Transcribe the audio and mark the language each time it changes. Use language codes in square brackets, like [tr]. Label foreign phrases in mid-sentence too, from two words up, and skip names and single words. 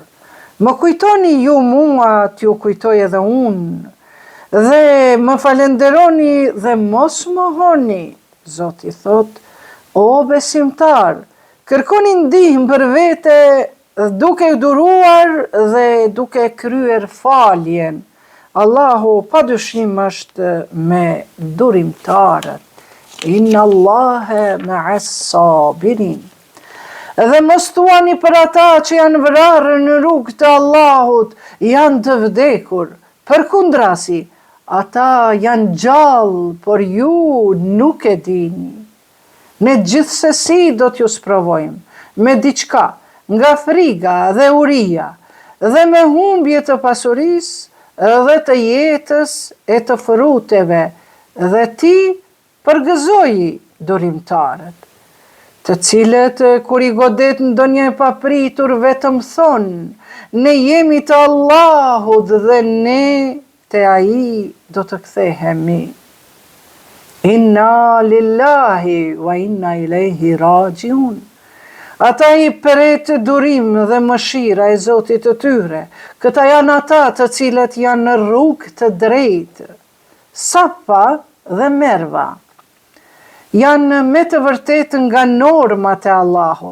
[sq] Më kujtoni ju mua, t'ju kujtoj edhe unë, dhe më falenderoni dhe mos më mohoni. Zoti thot, o besimtar, kërkoni ndihmë për vete duke duruar dhe duke kryer faljen. Allahu padyshim është me durimtarët. [ar] إن الله مع الصابرين. [sq] Dhe mos thuani për ata që janë vrarë në rrugë të Allahut, janë të vdekur. Përkundrazi, ata janë gjallë, por ju nuk e dini. Ne gjithsesi do t'ju sprovojmë me diçka, nga friga dhe uria, dhe me humbje të pasurisë dhe të jetës e të fruteve, dhe ti përgëzoji durimtarët, të cilët kur i godet ndonjë e papritur vetëm thonë, ne jemi të Allahut dhe ne te ai do të kthehemi. [ar] إنا لله وإنا إليه راجعون. [sq] Ata i pret durim dhe mëshira e Zotit të tyre. Këta janë ata të cilët janë në rrugë të drejtë. Safa dhe Merva janë me të vërtet nga normat e Allahut.